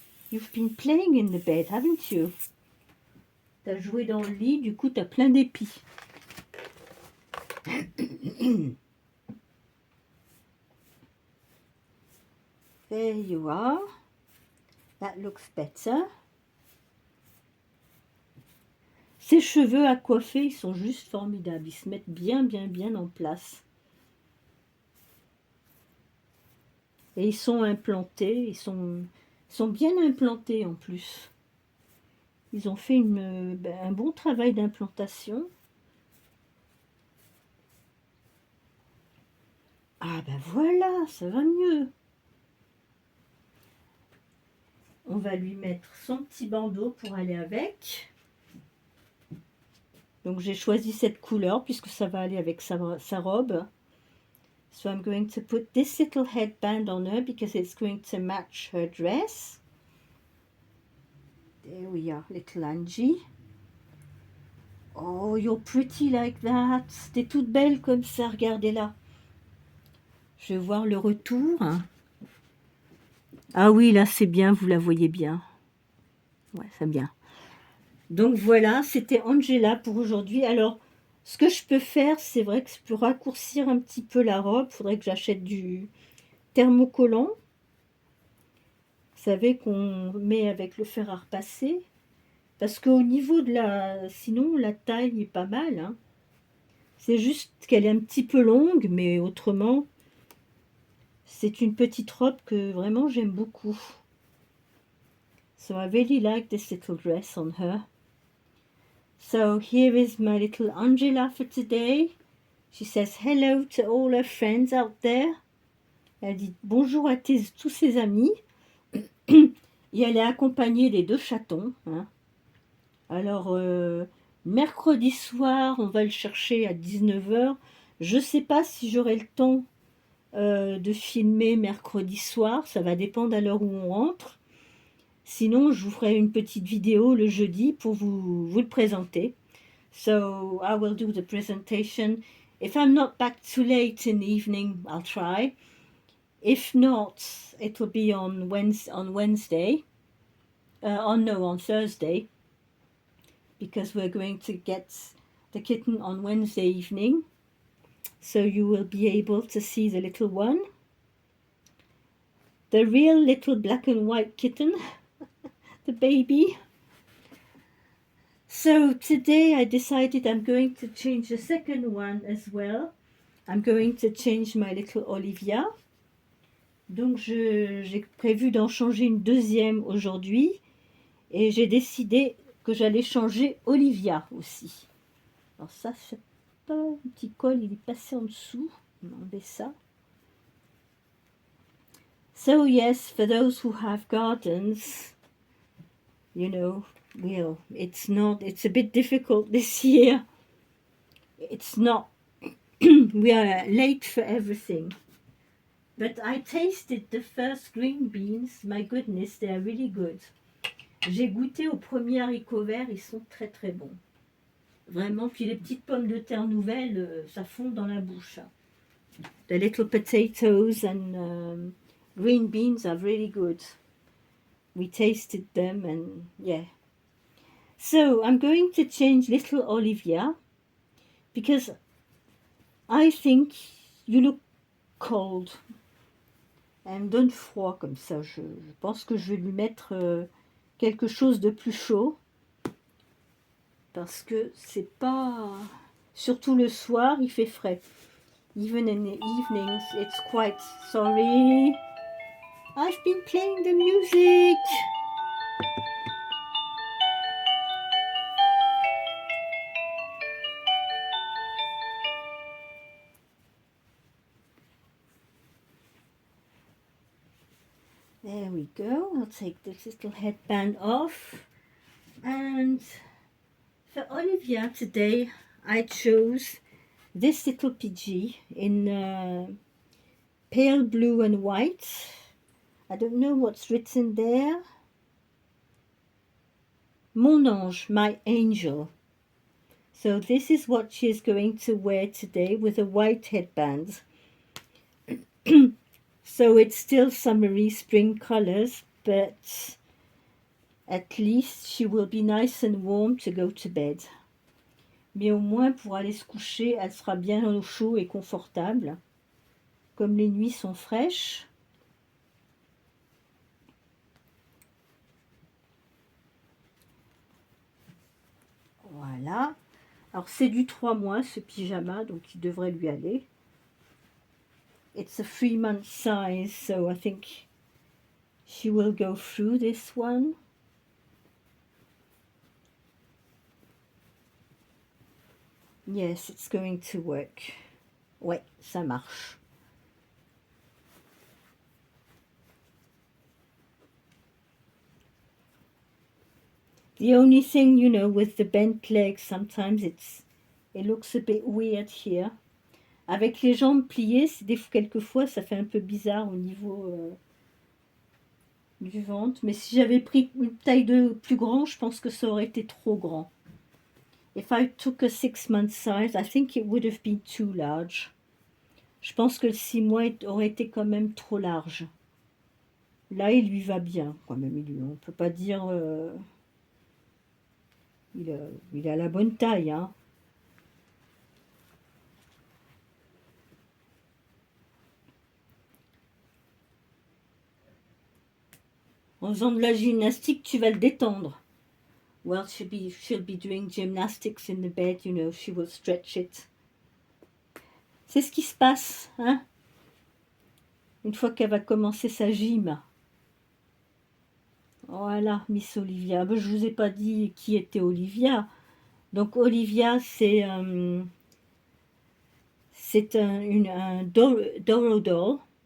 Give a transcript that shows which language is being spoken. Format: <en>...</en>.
<en>You've been playing in the bed, haven't you?</en> <fr>T'as joué dans le lit, du coup t'as plein d'épis.</fr> <en>There you are. That looks better.</en> <fr>Ses cheveux à coiffer, ils sont juste formidables. Ils se mettent bien, bien, bien en place. Et ils sont implantés, ils sont bien implantés en plus. Ils ont fait un bon travail d'implantation. Ah ben voilà, ça va mieux. On va lui mettre son petit bandeau pour aller avec. Donc j'ai choisi cette couleur puisque ça va aller avec sa robe.</fr> <en>So I'm going to put this little headband on her because it's going to match her dress. There we are, little Angie. Oh, you're pretty like that.</en> <fr>T'es toute belle comme ça, regardez-la. Je vais voir le retour. Ah oui, là c'est bien, vous la voyez bien. Ouais, c'est bien. Donc voilà, c'était Angela pour aujourd'hui. Alors, ce que je peux faire, c'est vrai que je peux raccourcir un petit peu la robe. Il faudrait que j'achète du thermocollant. Vous savez qu'on met avec le fer à repasser. Parce qu'au niveau de la... Sinon, la taille est pas mal. Hein. C'est juste qu'elle est un petit peu longue, mais autrement, c'est une petite robe que vraiment j'aime beaucoup.</fr> <en>So I really like this little dress on her. So here is my little Angela for today. She says hello to all her friends out there.</en> <fr>Elle dit bonjour à tous ses amis. Et elle est accompagnée des 2 chatons. Hein. Alors, mercredi soir, on va le chercher à 19h. Je ne sais pas si j'aurai le temps de filmer mercredi soir. Ça va dépendre à l'heure où on rentre. Sinon, je vous ferai une petite vidéo le jeudi pour vous le présenter.</fr> <en>So, I will do the presentation. If I'm not back too late in the evening, I'll try. If not, it will be on Wednesday. On Thursday. Because we're going to get the kitten on Wednesday evening. So you will be able to see the little one. The real little black and white kitten. The baby. So today I decided I'm going to change the second one as well. I'm going to change my little Olivia.</en> <fr>Donc j'ai prévu d'en changer une deuxième aujourd'hui. Et j'ai décidé que j'allais changer Olivia aussi. Alors ça, c'est pas un petit col, il est passé en dessous. On va enlever ça.</fr> <en>So yes, for those who have gardens, you know, well, it's a bit difficult this year. It's not, we are late for everything. But I tasted the first green beans. My goodness, they are really good.</en> <fr>J'ai goûté aux premiers haricots verts, ils sont très très bons. Vraiment, puis les petites pommes de terre nouvelles, ça fond dans la bouche.</fr> <en>The little potatoes and green beans are really good. We tasted them and yeah. So I'm going to change little Olivia because I think you look cold.</en> <fr>Elle me donne froid comme ça. Je pense que je vais lui mettre quelque chose de plus chaud. Parce que c'est pas... Surtout le soir, il fait frais.</fr> <en>Even in the evenings, it's quite... Sorry. I've been playing the music. There we go. I'll take this little headband off. And for Olivia today, I chose this little PG in pale blue and white. I don't know what's written there.</en> <fr>Mon ange,</fr> <en>my angel. So this is what she is going to wear today with a white headband. So it's still summery spring colors, but at least she will be nice and warm to go to bed.</en> <fr>Mais au moins pour aller se coucher, elle sera bien au chaud et confortable. Comme les nuits sont fraîches. Voilà. Alors c'est du 3 mois ce pyjama, donc il devrait lui aller.</fr> <en>It's a 3-month size, so I think she will go through this one. Yes, it's going to work.</en> <fr>Ouais, ça marche.</fr> <en>The only thing, you know, with the bent legs, sometimes it looks a bit weird here.</en> <fr>Avec les jambes pliées, quelquefois, ça fait un peu bizarre au niveau du ventre. Mais si j'avais pris une taille de plus grand, je pense que ça aurait été trop grand.</fr> <en>If I took a 6-month size, I think it would have been too large.</en> <fr>Je pense que le 6 mois aurait été quand même trop large. Là, il lui va bien, quand même. On ne peut pas dire... il a la bonne taille, hein. En faisant de la gymnastique, tu vas le détendre.</fr> <en>Well, she'll be doing gymnastics in the bed, you know, she will stretch it.</en> <fr>C'est ce qui se passe, hein, une fois qu'elle va commencer sa gym. Voilà, Miss Olivia. Ben, je vous ai pas dit qui était Olivia. Donc Olivia, c'est un Doro Doll.</fr>